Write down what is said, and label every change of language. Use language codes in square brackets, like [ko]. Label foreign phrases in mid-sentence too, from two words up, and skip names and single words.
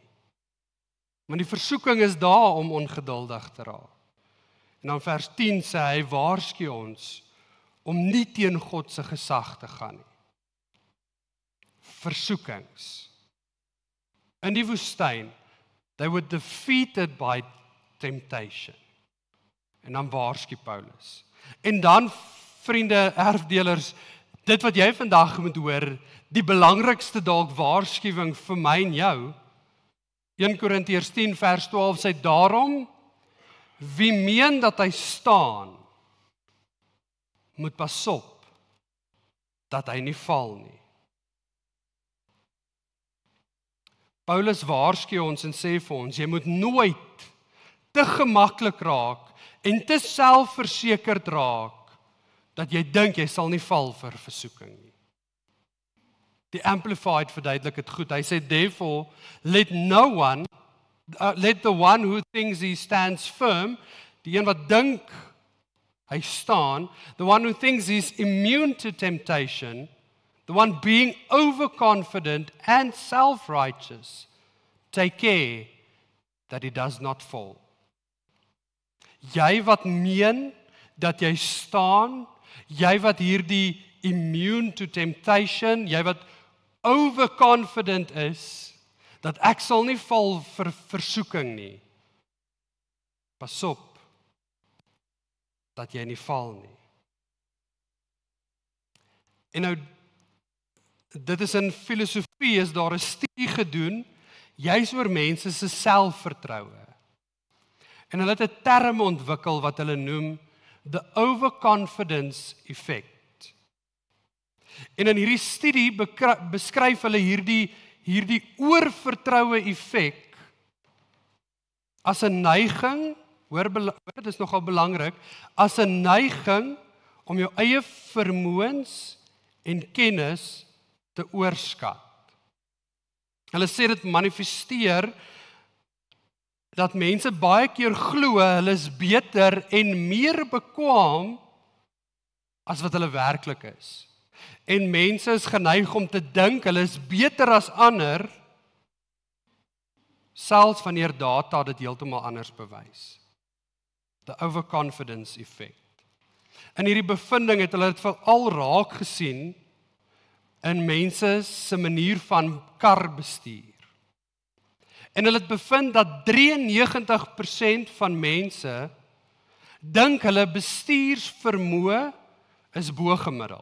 [af] Want die versoeking is daar om ongeduldig te raak. En dan vers 10 sê hy, waarsku ons om nie teen God se gesag te gaan nie. Versoekings. in die woestyn, [en] they were defeated by temptation. [af] En dan waarsku Paulus. En dan, vriende, erfdelers, dit wat jy vandag moet hoor, die belangrikste dalk waarskuwing vir my en jou, 1 Korintiërs 10 vers 12 sê, daarom, wie meen dat hy staan, moet pas op, dat hy nie val nie. Paulus waarsku ons en sê vir ons, jy moet nooit te gemaklik raak en te selfversekerd raak, dat jy dink jy sal nie val vir versoeking nie. Die Amplified verduidelik dit goed. Hy sê, [en] therefore, let the one who thinks he stands firm, [af] die een wat dink hy staan, [en] the one who thinks he's immune to temptation, the one being overconfident and self-righteous, take care that he does not fall. [af] Jy wat meen dat jy staan, jy wat hierdie [en] immune to temptation, [af] jy wat overconfident is, dat ek sal nie val vir versoeking nie. Pas op, dat jy nie val nie. En nou, dit is in filosofie, is daar 'n studie gedoen, juis oor mense se selfvertroue. En hulle het 'n term ontwikkel wat hulle noem, [en] the overconfidence effect. [af] En in hierdie studie beskryf hulle hierdie oorvertroue effek as 'n neiging, hoor dit is nogal belangrik, as 'n neiging om jou eie vermoëns en kennis te oorskat. Hulle sê dit manifesteer dat mense baie keer glo hulle is beter en meer bekwaam as wat hulle werklik is. En mense is geneig om te dink hulle is beter as ander, selfs wanneer data dit heeltemal anders bewys. [en] The overconfidence effect. [af] In hierdie bevinding het hulle dit veral raak gesien in mense se manier van kar bestuur. En hulle het bevind dat 93% van mense dink hulle bestuursvermoë is bo-gemiddeld.